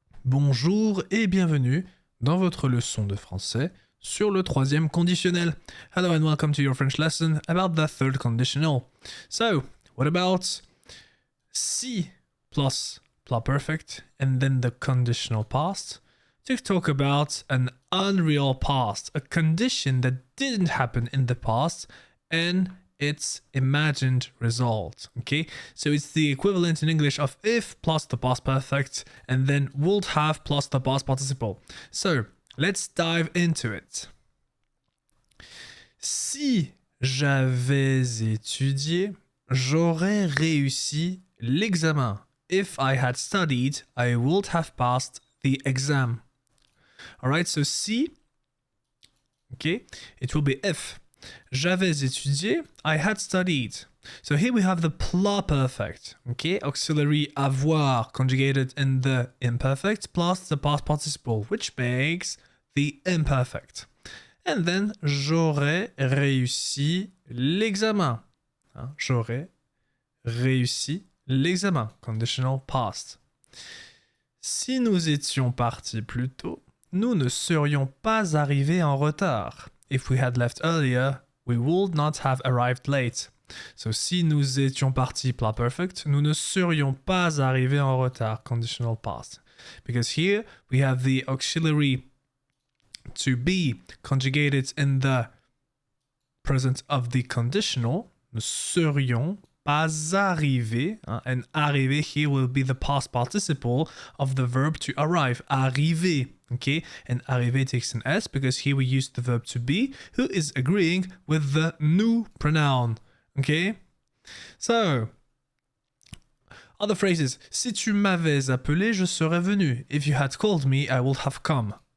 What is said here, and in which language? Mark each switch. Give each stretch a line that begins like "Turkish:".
French: Bonjour et bienvenue dans votre leçon de français sur le troisième conditionnel.
English: Hello and welcome to your French lesson about the third conditional. So, what about si plus perfect and then the conditional past to talk about an unreal past, a condition that didn't happen in the past and its imagined result. Okay, so it's the equivalent in English of if plus the past perfect and then would have plus the past participle. So let's dive into it.
French: Si j'avais étudié, j'aurais réussi l'examen.
English: If I had studied, I would have passed the exam. All right, so si, okay, it will be if.
French: J'avais étudié,
English: I had studied. So here we have the plus-perfect, okay? Auxiliary avoir conjugated in the imperfect plus the past participle, which makes the imperfect. And then,
French: j'aurais réussi l'examen. J'aurais réussi l'examen,
English: conditional past.
French: Si nous étions partis plus tôt, nous ne serions pas arrivés en retard.
English: If we had left earlier, we would not have arrived late.
French: So, si nous étions partis plus perfect, nous ne serions pas arrivés en retard,
English: conditional past. Because here we have the auxiliary to be conjugated in the present of the conditional.
French: Nous serions pas arrivés,
English: and arriver here will be the past participle of the verb to arrive, arriver. Okay, and arriver takes an S because here we use the verb to be, who is agreeing with the nous pronoun. Okay, so other phrases.
French: Si tu m'avais appelé, je serais venu.
English: If you had called me, I would have come.